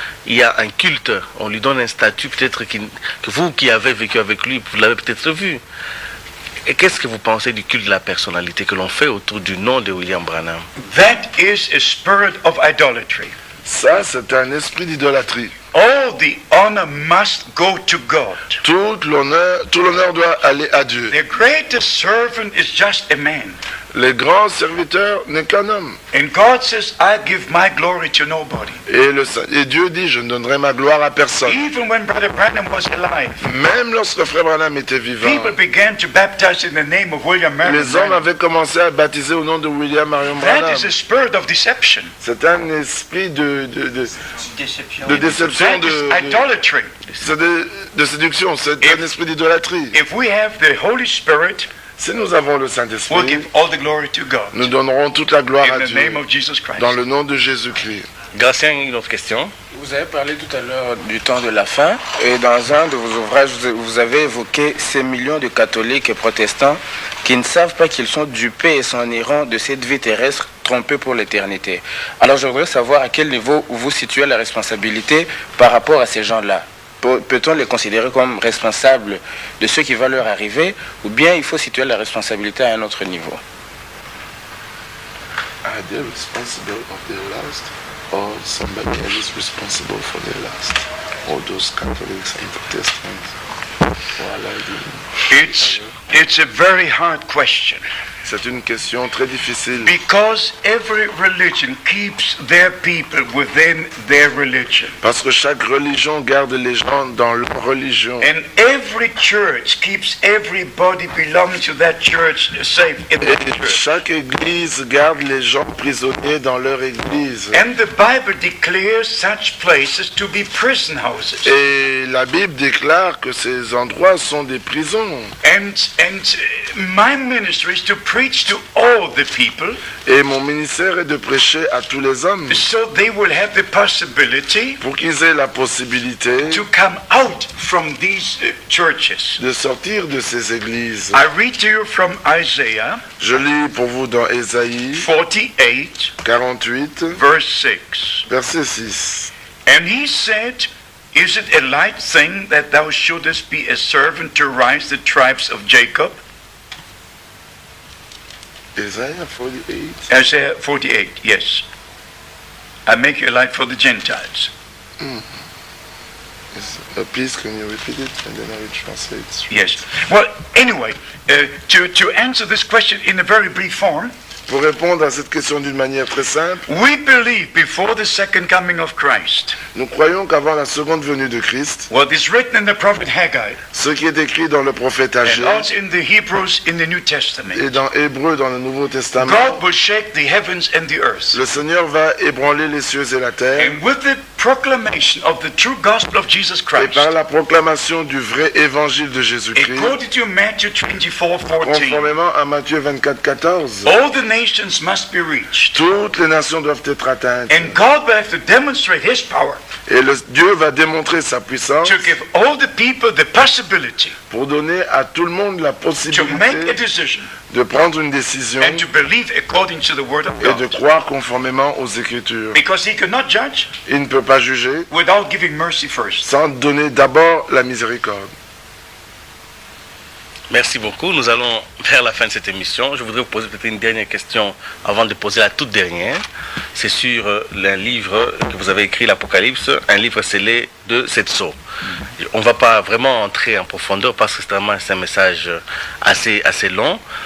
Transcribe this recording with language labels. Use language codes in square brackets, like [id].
[fr] Il y a un culte, on lui donne un statut peut-être que vous qui avez vécu avec lui, vous l'avez peut-être vu. Et qu'est-ce que vous pensez du culte de la personnalité que l'on fait autour du nom de William Branham? [en] That is a spirit of idolatry. [fr] Ça, c'est un esprit d'idolâtrie. [en] All the honor must go to God. [fr] Tout l'honneur doit aller à Dieu. [en] The greatest servant is just a man. [fr] Le grand serviteur n'est qu'un homme. [en] And God says, I give my glory to nobody. [fr] Et Dieu dit, je ne donnerai ma gloire à personne. [en] Even when Brother Branham was alive, [fr] Même lorsque Frère Branham était vivant, [en] people began to baptize in the name of William Marion [fr] les hommes [en] Branham. [fr] avaient commencé à baptiser au nom de William Marion [en] That [fr] Branham. [en] is a spirit of deception. [fr] C'est un esprit de déception, [en] That is idolatry. [fr] de séduction, c'est un esprit d'idolâtrie. [en] If we have the Holy Spirit, [fr] Si nous avons le [en] we'll [fr] Saint-Esprit, [en] give all the glory to God. [fr] nous donnerons toute la gloire [en] In [fr] à [en] the name [fr] Dieu [en] of Jesus Christ. [fr] dans le nom de Jésus-Christ. Gratien, une autre question. Vous avez parlé tout à l'heure du temps de la fin et dans un de vos ouvrages, vous avez évoqué ces millions de catholiques et protestants qui ne savent pas qu'ils sont dupés et s'en iront de cette vie terrestre trompés pour l'éternité. Alors je voudrais savoir à quel niveau vous situez la responsabilité par rapport à ces gens-là. Peut-on les considérer comme responsables de ce qui va leur arriver ou bien il faut situer la responsabilité à un autre niveau? [en] Are they responsible of their last, or somebody else is responsible for their last? All those Catholics and Protestants who are like It's a very hard question. [fr] C'est une question très difficile. [en] Because every religion keeps their people within their religion. [fr] Parce que chaque religion garde les gens dans leur religion. [en] And every church keeps everybody belonging to that church safe in [fr] Et [en] that church. [fr] chaque église garde les gens prisonniers dans leur église. [en] And the Bible declares such places to be prison houses. [fr] Et la Bible déclare que ces endroits sont des prisons. [en] And my ministry is to preach to all the people [fr] Et mon ministère est de prêcher à tous les hommes [en] so they will have the possibility [fr] pour qu'ils aient la possibilité [en] to come out from these churches. [fr] de sortir de ces églises. [en] I read to you from Isaiah [fr] Je lis pour vous dans Ésaïe [en] 48, [fr] 48, [en] verse 6. [fr] verset 6. [en] And he said, Is it a light thing that thou shouldest be a servant to rise the tribes of Jacob? [fr] Ésaïe 48. [en] Isaiah 48, yes. I make you a light for the Gentiles. Please, can you repeat it and then I will translate. Yes. Well, anyway, to answer this question in a very brief form, [fr] Pour répondre à cette question d'une manière très simple, [en] we believe before the second coming of Christ, [fr] nous croyons qu'avant la seconde venue de Christ, [en] what is written in the prophet Haggai, [fr] ce qui est écrit dans le prophète [en] and [fr] Agé [en] also in the Hebrews in the New Testament, [fr] et dans Hébreu dans le Nouveau Testament, [en] God will shake the heavens and the earth. [fr] le Seigneur va ébranler les cieux et la terre, [en] And with the proclamation of the true gospel of Jesus [fr] et [en] Christ, [fr] par la proclamation du vrai évangile de Jésus-Christ, [en] according to Matthew 24:14, [fr] conformément à Matthieu 24, 14, [en] all the nations must be reached. [fr] toutes les nations doivent être atteintes. [en] And God will have to demonstrate His power [fr] Et Dieu va démontrer sa puissance [en] to give all the people the possibility [fr] pour donner à tout le monde la [en] to make a decision [fr] de prendre une décision [en] and to believe according to the Word of [fr] et de [en] God. [fr] croire conformément aux Écritures. [en] Because He cannot judge [fr] Il ne peut pas juger [en] without giving mercy first. [fr] sans donner d'abord la miséricorde. Merci beaucoup. Nous allons vers la fin de cette émission. Je voudrais vous poser peut-être une dernière question avant de poser la toute dernière. C'est sur un livre que vous avez écrit, l'Apocalypse, un livre scellé de 7 sceaux. On ne va pas vraiment entrer en profondeur parce que c'est un message assez long.